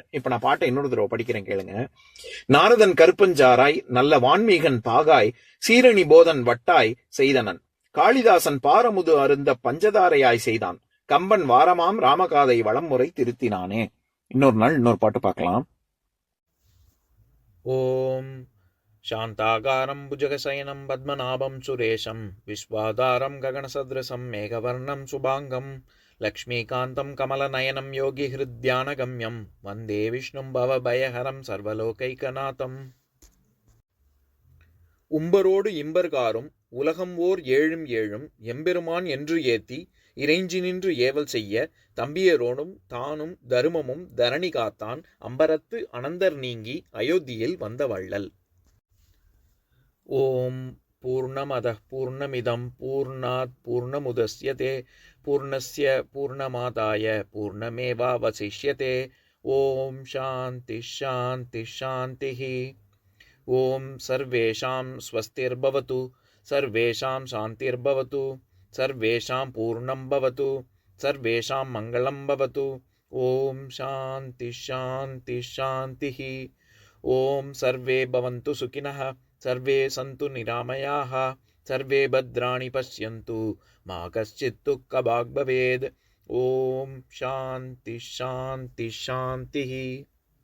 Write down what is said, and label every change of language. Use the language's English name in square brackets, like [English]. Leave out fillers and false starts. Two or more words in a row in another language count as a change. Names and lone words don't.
[Tamil] இப்ப நான் பாட்டை இன்னொரு தடவை படிக்கிறேன், கேளுங்க. நாரதன் கருப்பஞ்சாராய், நல்ல வான்மீகன் பாகாய், சீரணி போதன் வட்டாய் செய்தனன், காளிதாசன் பாரமுது அருந்த பஞ்சதாரையாய் செய்தான், கம்பன் வாரமாம் ராமகாதை வளமுறை திருத்தினானே. இன்னொரு நாள் இன்னொரு பாட்டு பார்க்கலாம். [Sanskrit] ஓம் शान्ताकारं भुजगशयनं पद्मनाभं सुरेशं, विश्वाधारं गगनसदृशं मेघवर्णं शुभाङ्गं, लक्ष्मीकान्तं कमलनयनं योगिहृद्यानगम्यं, वन्दे विष्णुं भवभयहरं सर्वलोकैकनाथं. [Tamil] உம்பரோடு இம்பர்காரும் உலகம் ஓர் ஏழும் ஏழும் எம்பெருமான் என்று ஏத்தி இறைஞ்சி நின்று ஏவல் செய்ய, தம்பியரோடும் தானும் தருமமும் தரணி காத்தான், அம்பரத்து அனந்தர் நீங்கி அயோத்தியில் வந்த வள்ளல். [Sanskrit] ॐ पूर्णमदः पूर्णमिदं पूर्णात् पूर्णमुदच्यते पूर्णस्य पूर्णमादाय पूर्णमेवावशिष्यते. ॐ शान्ति शान्ति शान्तिः. ॐ सर्वेषां स्वस्तिर्भवतु, सर्वेषां शान्तिर्भवतु, सर्वेषां पूर्णं भवतु, सर्वेषां मङ्गलं भवतु. ॐ शान्ति शान्ति शान्तिः. ॐ सर्वे भवन्तु सुखिनः, सर्वे सन्तु निरामयाः, सर्वे भद्राणि पश्यन्तु, मा कश्चित् दुःखभाग् भवेत्. ओम शांति शांति शांति।